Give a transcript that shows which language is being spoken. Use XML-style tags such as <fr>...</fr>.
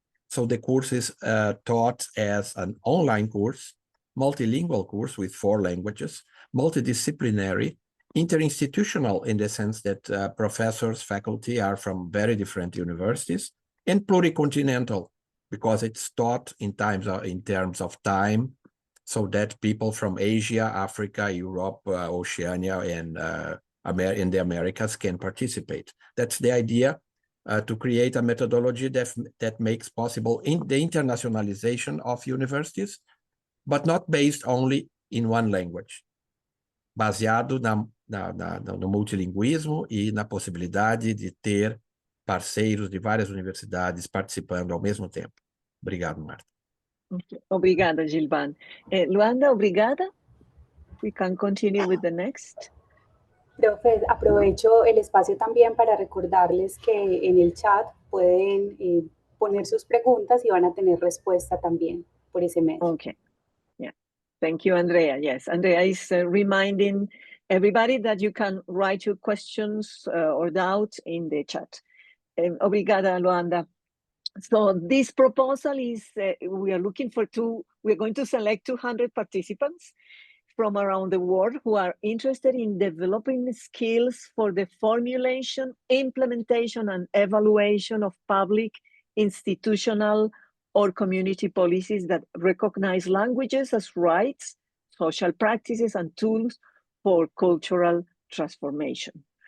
<en>So the course is taught as an online course, multilingual course with 4 languages, multidisciplinary, interinstitutional in the sense that professors, faculty are from very different universities, and pluricontinental, because it's taught in terms of time, so that people from Asia, Africa, Europe, Oceania, and in the Americas can participate. That's the idea, to create a methodology that makes possible the internationalization of universities but not based only in one language.</en> <pt>Baseado no multilinguismo e na possibilidade de ter parceiros de várias universidades participando ao mesmo tempo. Obrigado, Marta. Obrigada, Gilvan. Luanda, obrigada.</pt> <en>We can continue with the next.</en> <es>Profe, aprovecho el espacio también para recordarles que en el chat pueden poner sus preguntas y van a tener respuesta también por ese medio.</es> <en>Okay. Yeah. Thank you, Andrea. Yes, Andrea is reminding everybody that you can write your questions or doubts in the chat. Obrigada, Luanda. So this proposal is, we are going to select 200 participants from around the world who are interested in developing skills for the formulation, implementation, and evaluation of public, institutional, or community policies that recognize languages as rights, social practices, and tools for cultural transformation.</en>